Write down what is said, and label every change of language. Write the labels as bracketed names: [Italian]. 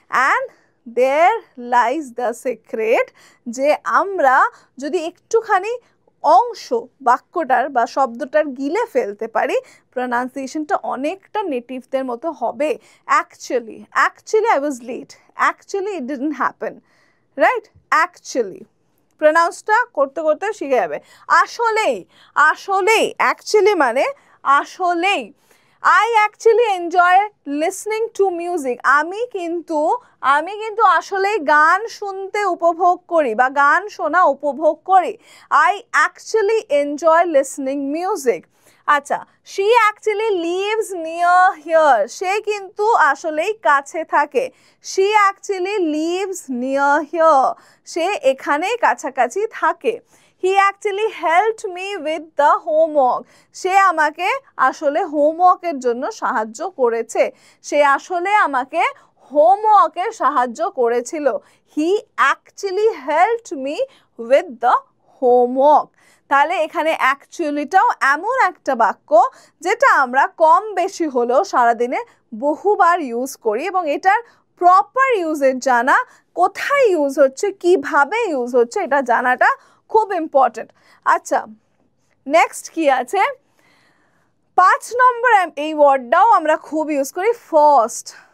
[English] and there lies the secret, [Bangla] যে আমরা যদি একটুখানি অংশ বাক্যটার বা শব্দটার গিলে ফেলতে পারি, প্রনাউন্সিয়েশনটা অনেকটা নেটিভদের মতো হবে। [English] actually, actually I was late, actually it didn't happen, right, actually [Bangla] প্রনাউন্সটা করতে করতে শিখে যাবে। আসলেই, আসলেই, অ্যাকচুয়ালি মানে আসলেই। [English] I actually enjoy listening to music. [Bangla] আমি কিন্তু আসলেই গান শুনতে উপভোগ করি বা গান শোনা উপভোগ করি। [English] I actually enjoy listening music. আচ্ছা, she actually lives near here. [Bangla] সে কিন্তু আসলেই কাছে থাকে। [English] She actually lives near here. [Bangla] সে এখানেই কাছাকাছি থাকে। [English] He actually helped me with the homework. [Bangla] সে আমাকে আসলে হোমওয়ার্কের জন্য সাহায্য করেছে। সে আসলে আমাকে হোমওয়ার্কে সাহায্য করেছিল। [English] He actually helped me with the homework. [Bangla] তাহলে এখানে অ্যাকচুয়ালিটাও এমন একটা বাক্য যেটা আমরা কম বেশি হলেও সারাদিনে বহুবার ইউজ করি এবং এটার প্রপার ইউজের জানা, কোথায় ইউজ হচ্ছে, কিভাবে ইউজ হচ্ছে, এটা জানাটা খুব ইম্পর্টেন্ট। আচ্ছা, নেক্সট কি আছে, 5 নম্বর এই ওয়ার্ডটাও আমরা খুব ইউজ করি, ফার্স্ট।